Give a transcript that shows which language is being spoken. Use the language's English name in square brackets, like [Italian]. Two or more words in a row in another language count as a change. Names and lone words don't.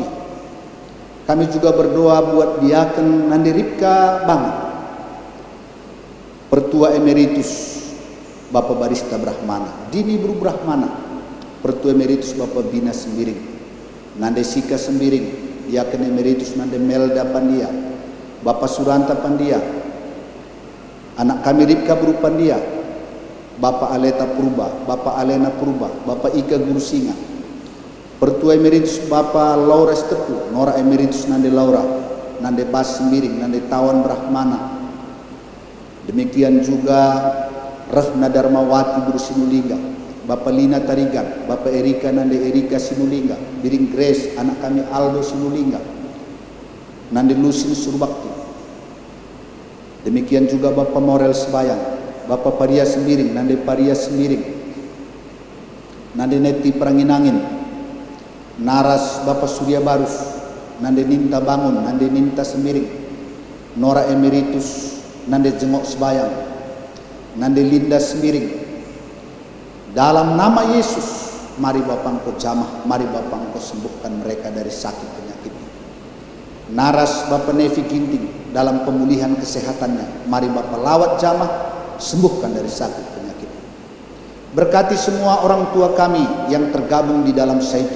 [Indonesian] Kami juga berdoa buat Diaken Nande Ripka Bangun, Pertua Emeritus Bapak Barista Brahmana, Dini Bru Brahmana, Pertua Emeritus Bapak Bina Sembiring, Nande Sika Sembiring, Diaken Emeritus Nande Melda Pandia, Bapak Suranta Pandia, anak kami Ripka Bru Pandia, Bapak Aleta Purba, Bapak Alena Purba, Bapak Ika Guru Singa, Pertua Emeritus Bapak Laura Stepu, Nora Emeritus Nande Laura, Nande Bas Sembiring, Nande Tawan Brahmana. Demikian juga Rahna Darmawati Guru Sinulingga, Bapak Lina Tarigan, Bapak Erika Nande Erika Sinulingga, Biring Grace, anak kami Aldo Sinulingga, nandi lusin surbakti. Demikian juga Bapak Morel Sebayang, Bapak Paria Sembiring, nandi Paria Sembiring, nandi Neti Peranginangin, Naras Bapak Surya Barus, nandi Ninta Bangun, nandi Ninta Sembiring, Nora Emeritus, nandi Jengok Sebayang, nandi Linda Sembiring. Dalam nama Yesus, mari Bapak Engkau jamah, mari Bapak Engkau sembuhkan mereka dari sakit penyakitnya. Naras Bapak Nevi Ginting, dalam pemulihan kesehatannya, mari Bapak lawat jamah, sembuhkan dari sakit penyakit. Berkati semua orang tua kami yang tergabung di dalam Zaitun.